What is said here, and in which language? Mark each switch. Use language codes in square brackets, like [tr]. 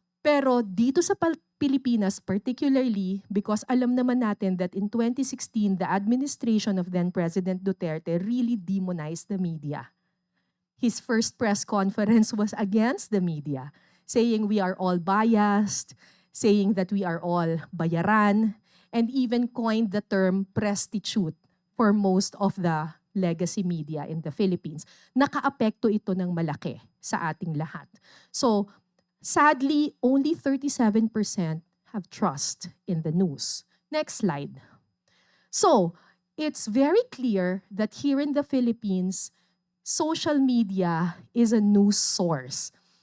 [tl] Pero dito sa Pilipinas, [en] particularly, because [tl] alam naman natin [en] that in 2016, the administration of then President Duterte really demonized the media. His first press conference was against the media, saying we are all biased, saying that we are all bayaran, and even coined the term prostitute for most of the legacy media in the Philippines. [tl] Nakaapekto ito ng malaki sa ating lahat. [en] So, sadly, only 37% have trust in the news. Next slide. So, it's very clear that here in the Philippines, social media is a news source.